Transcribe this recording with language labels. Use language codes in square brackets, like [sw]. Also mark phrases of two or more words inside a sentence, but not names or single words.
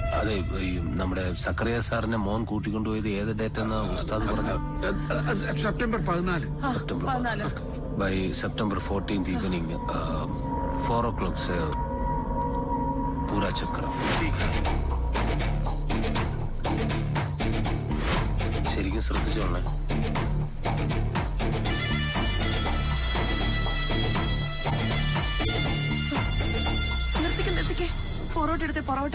[ml] അതെ ഈ നമ്മുടെ സക്കറിയ സാറിനെ മോൻ കൂട്ടിക്കൊണ്ടുപോയത് ഏത് ഡേറ്റ് എന്നാ ഉസ്താദ് പറഞ്ഞു? സെപ്റ്റംബർ 14. [en] by September 14th evening 4 o'clock [hi] से पूरा चक्कर. [ml] ശരിക്കും ശ്രദ്ധിച്ചോളേ. നിർത്തിക്കേ ഫോർവേഡ് എടുത്തേ പുറകോട്ട്.